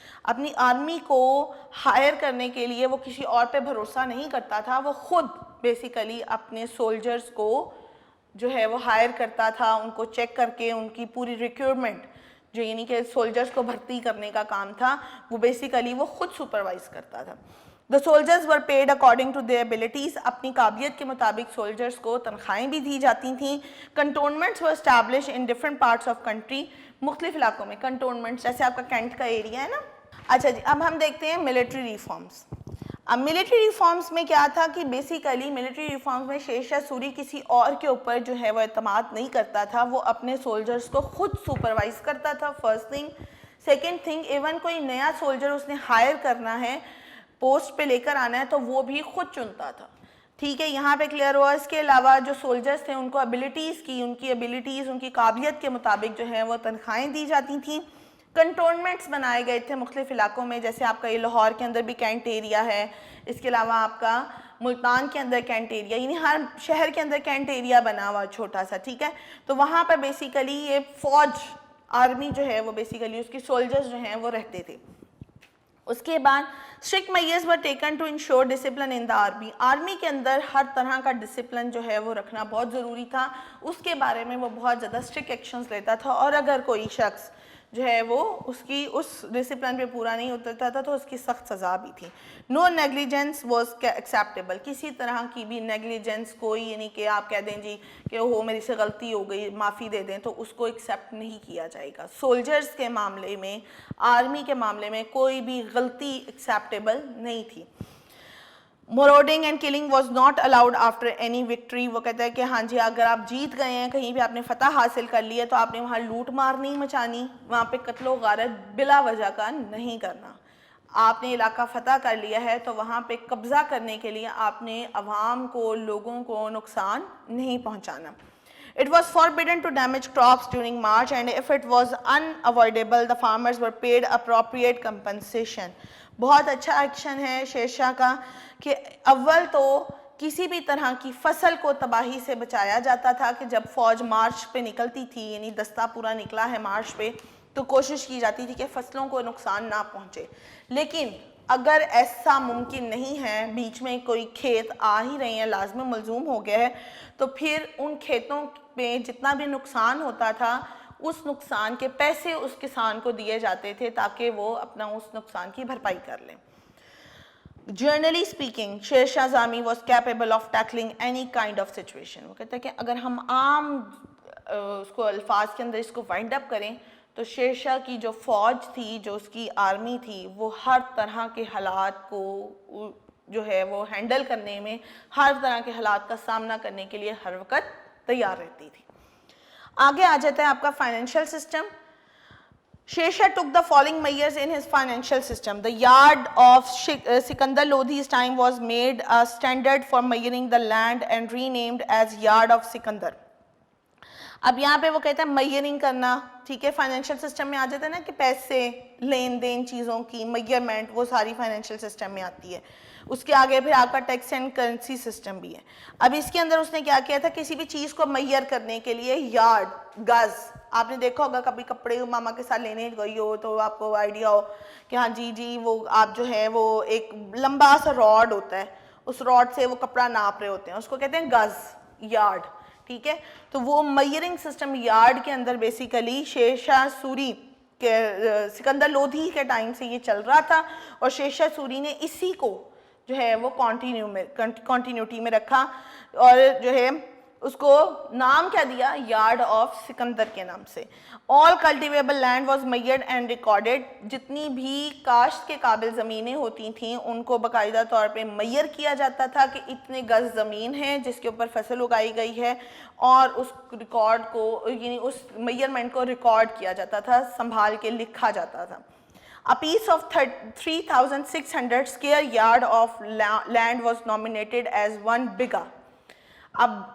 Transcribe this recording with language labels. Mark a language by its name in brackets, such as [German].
[Urdu] اپنی آرمی کو ہائر کرنے کے لیے وہ کسی اور پہ بھروسہ نہیں کرتا تھا، وہ خود بیسیکلی اپنے سولجرز کو جو ہے وہ ہائر کرتا تھا، ان کو چیک کر کے ان کی پوری ریکروٹمنٹ جو یعنی کہ سولجرز کو بھرتی کرنے کا کام تھا وہ بیسیکلی وہ خود سپروائز کرتا تھا. [English] The soldiers were paid according to their abilities. [Urdu] اپنی قابلیت کے مطابق سولجرز کو تنخواہیں بھی دی جاتی تھیں. [English] Cantonments were established in different parts of country. [Urdu] مختلف علاقوں میں cantonments، جیسے آپ کا کینٹ کا ایریا ہے نا. اچھا جی، اب ہم دیکھتے ہیں ملٹری ریفارمز. اب ملٹری ریفارمز میں کیا تھا کہ بیسیکلی ملٹری ریفارمز میں شیر شاہ سوری کسی اور کے اوپر جو ہے وہ اعتماد نہیں کرتا تھا، وہ اپنے سولجرز کو خود سپروائز کرتا تھا. First thing. Second thing, even کوئی نیا سولجر اس نے ہائر کرنا ہے، پوسٹ پہ لے کر آنا ہے، تو وہ بھی خود چنتا تھا. ٹھیک ہے، یہاں پہ کلیئر ہوا. اس کے علاوہ جو سولجرز تھے ان کو ان کی ایبیلیٹیز ان کی قابلیت کے مطابق جو ہے وہ تنخواہیں دی جاتی تھیں. کنٹونمنٹس بنائے گئے تھے مختلف علاقوں میں، جیسے آپ کا یہ لاہور کے اندر بھی کینٹ ایریا ہے، اس کے علاوہ آپ کا ملتان کے اندر کینٹ ایریا، یعنی ہر شہر کے اندر کینٹ ایریا بنا ہوا چھوٹا سا. ٹھیک ہے، تو وہاں پر بیسیکلی یہ فوج آرمی جو ہے وہ بیسیکلی اس کی سولجرز جو ہیں وہ رہتے تھے. اس کے بعد [English] strict measures were taken to ensure discipline in the army. [Urdu] Army کے اندر ہر طرح کا ڈسپلن جو ہے وہ رکھنا بہت ضروری تھا. اس کے بارے میں وہ بہت زیادہ [English] strict actions [Urdu] لیتا تھا، اور اگر کوئی شخص جو ہے وہ اس ڈسپلن پہ پورا نہیں اترتا تھا تو اس کی سخت سزا بھی تھی. [English] No negligence was acceptable. [Urdu] کسی طرح کی بھی نیگلیجنس کوئی، یعنی کہ آپ کہہ دیں جی کہ وہ میری سے غلطی ہو گئی معافی دے دیں، تو اس کو ایکسیپٹ نہیں کیا جائے گا. سولجرز کے معاملے میں، آرمی کے معاملے میں کوئی بھی غلطی ایکسیپٹیبل نہیں تھی. [English] Marauding and killing was not allowed after any victory. [Urdu] وہ کہتا ہے کہ ہاں جی اگر آپ جیت گئے ہیں، کہیں بھی آپ نے فتح حاصل کر لی ہے، تو آپ نے وہاں لوٹ مار نہیں مچانی، وہاں پہ قتل و غارت بلا وجہ کا نہیں کرنا. آپ نے علاقہ فتح کر لیا ہے تو وہاں پہ قبضہ کرنے کے لیے آپ نے عوام کو، لوگوں کو نقصان نہیں پہنچانا. [English] It was forbidden to damage crops during March, and if it was unavoidable, the farmers were paid appropriate compensation. [Urdu] بہت اچھا ایکشن ہے شیر شاہ کا کہ اول تو کسی بھی طرح کی فصل کو تباہی سے بچایا جاتا تھا کہ جب فوج مارچ پہ نکلتی تھی، یعنی دستہ پورا نکلا ہے مارچ پہ، تو کوشش کی جاتی تھی کہ فصلوں کو نقصان نہ پہنچے. لیکن اگر ایسا ممکن نہیں ہے، بیچ میں کوئی کھیت آ ہی رہے ہیں، لازم ملزوم ہو گیا ہے، تو پھر ان کھیتوں میں جتنا بھی نقصان ہوتا تھا اس نقصان کے پیسے اس کسان کو دیے جاتے تھے تاکہ وہ اپنا اس نقصان کی بھرپائی کر لیں. [English] Generally speaking, Sher Shah زامی was capable of tackling any kind of situation. [Urdu] وہ کہتا ہے کہ اگر ہم عام اس کو الفاظ کے اندر اس کو وائنڈ اپ کریں تو شیر شاہ کی جو فوج تھی، جو اس کی آرمی تھی، وہ ہر طرح کے حالات کو جو ہے وہ ہینڈل کرنے میں، ہر طرح کے حالات کا سامنا کرنے کے لیے ہر وقت تیار رہتی تھی. آگے آ جاتا ہے آپ کا financial system. [English] Sher Shah took the following measures in his financial system. The yard of Sikandar Lodhi's time was made a standard for measuring the land and renamed as Yard of Sikandar. [Urdu] اب یہاں پہ وہ کہتا ہے میئرنگ کرنا، ٹھیک ہے، فائنینشیل سسٹم میں آ جاتا ہے نا کہ پیسے، لین دین چیزوں کی میئرمنٹ، وہ ساری فائنینشیل سسٹم میں آتی ہے. اس کے آگے پھر آپ کا ٹیکس اینڈ کرنسی سسٹم بھی ہے. اب اس کے اندر اس نے کیا کیا تھا، کسی بھی چیز کو میئر کرنے کے لیے یارڈ، گز، آپ نے دیکھا ہوگا کبھی کپڑے ماما کے ساتھ لینے گئی ہو تو آپ کو آئیڈیا ہو کہ ہاں جی وہ آپ جو ہے وہ ایک لمبا سا راڈ ہوتا ہے، اس راڈ سے وہ کپڑا ناپ رہے ہوتے ہیں، اس کو کہتے ہیں گز، یارڈ. ٹھیک ہے، تو وہ میئرنگ سسٹم یارڈ کے اندر بیسیکلی شیر شاہ سوری کے سکندر لودھی کے ٹائم سے یہ چل رہا تھا، اور شیر شاہ سوری نے اسی کو جو ہے وہ کنٹینیوٹی میں رکھا، اور جو ہے اس کو نام کیا دیا، یارڈ آف سکندر کے نام سے. [English] All cultivable land was measured and recorded. [Urdu] جتنی بھی کاشت کے قابل زمینیں ہوتی تھیں ان کو باقاعدہ طور پہ میئر کیا جاتا تھا کہ اتنے گز زمین ہے جس کے اوپر فصل اگائی گئی ہے، اور اس ریکارڈ کو، یعنی اس میئرمنٹ کو ریکارڈ کیا جاتا تھا، سنبھال کے لکھا جاتا تھا. [English] A piece of 3,600 square yard of land was nominated as 1 bighah. [Urdu] اب